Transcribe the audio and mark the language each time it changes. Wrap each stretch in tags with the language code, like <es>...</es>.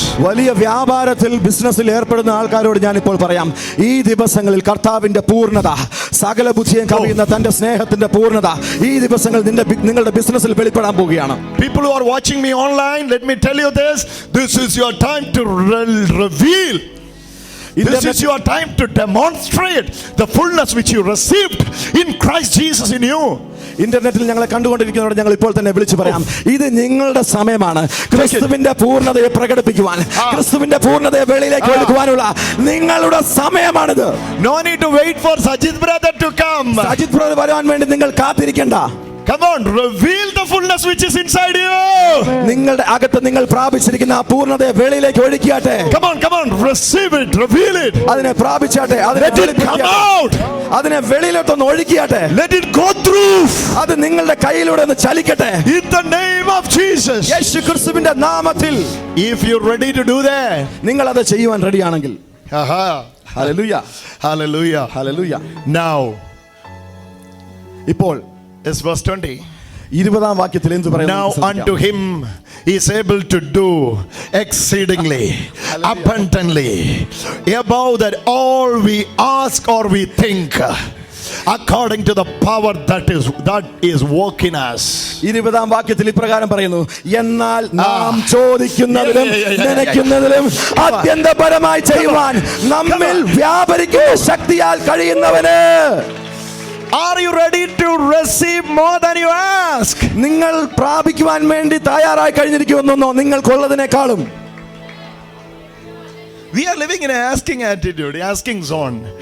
<ml>വലിയ വ്യാപാരത്തിൽ ബിസിനസ്സിൽ ഏർപ്പെടുന്ന ആൾക്കാരോട് ഞാൻ ഇപ്പോൾ പറയാം, ഈ ദിവസങ്ങളിൽ കർത്താവിന്റെ പൂർണ്ണത, സകല ബുദ്ധിയും കവിയുന്ന തന്റെ സ്നേഹത്തിന്റെ പൂർണ്ണത ഈ ദിവസങ്ങൾ നിങ്ങളുടെ ബിസിനസ്സിൽ വെളിപ്പെടാൻ പോവുകയാണ്.</ml> <en>People who are watching me online, let me tell you this is your time to reveal. This is your time to demonstrate the fullness which you received in Christ Jesus in you.</en> <ml>ഇന്റർനെറ്റിൽ ഞങ്ങളെ കണ്ടുകൊണ്ടിരിക്കുന്നവരോട് ഞങ്ങൾ ഇപ്പോൾ തന്നെ വിളിച്ചു പറയാം, ഇത് നിങ്ങളുടെ സമയമാണ്. ക്രിസ്തുവിന്റെ പൂർണ്ണതയെ പ്രകടിപ്പിക്കുവാൻ, ക്രിസ്തുവിന്റെ പൂർണ്ണതയെ വെളിയിലേക്ക് എടുക്കുവാനുള്ള നിങ്ങളുടെ സമയമാണിത്.</ml> <en>No need to wait for Sajid brother to come.</en> <ml>Sajith brother വരാൻ വേണ്ടി നിങ്ങൾ കാത്തിരിക്കണ്ട.</ml> <en>Come on, reveal the fullness which is inside you.</en> <ml>നിങ്ങളുടെ അകത്ത് നിങ്ങൾ പ്രാപിച്ചിരിക്കുന്ന ആ പൂർണ്ണതയെ വെളിയിലേക്ക് ഒഴുക്കിയാട്ടെ.</ml> <en>Come on, receive it, reveal it.</en> <ml>അതിനെ പ്രാപിച്ചാട്ടെ,</ml> <en>Let it come out.</en> <ml>അതിനെ വെളിയിലോട്ടൊന്ന് ഒഴുക്കിയാട്ടെ.</ml> <en>Let it go through.</en> <ml>അത് നിങ്ങളുടെ കയ്യിലൂടെ ഒന്ന് ചലിക്കട്ടെ.</ml> <en>In the name of Jesus.</en> <ml>യേശു ക്രിസ്തുവിന്റെ നാമത്തിൽ.</ml> <en>If you're ready to do that,</en> <ml>നിങ്ങൾ അത് ചെയ്യുവാൻ റെഡിയാണെങ്കിൽ,</ml> <en>hallelujah, hallelujah,</en> <ml>ഹല്ലേലൂയ.</ml> <en>now</en> <ml>ഇപ്പോൾ</ml> <en>is verse 20.</en> <ml>20-ാം വാക്യത്തിൽ എന്തു പറയുന്നു?</ml> <en>Now unto him is able to do exceedingly abundantly above that all we ask or we think, according to the power that is working us.</en> <ml>20-ാം വാക്യത്തിൽ ഇപ്രകാരം പറയുന്നു, എന്നാൽ നാം ചോദിക്കുന്നതിലും നനയ്ക്കുന്നതിലും അത്യന്തപരമായി ചെയ്യുവാൻ നമ്മിൽ വ്യാപരിക്കുന്ന ശക്തിയാൽ കഴിയുന്നവന്.</ml> <en>Are you ready to receive more than you ask?</en> <ml>നിങ്ങൾ പ്രാപിക്കുവാൻ വേണ്ടി തയ്യാറായി കഴിഞ്ഞിരിക്കുമെന്നോ നിങ്ങൾക്കുള്ളതിനേക്കാളും?</ml> <en>We are living in an asking attitude, asking zone.</en>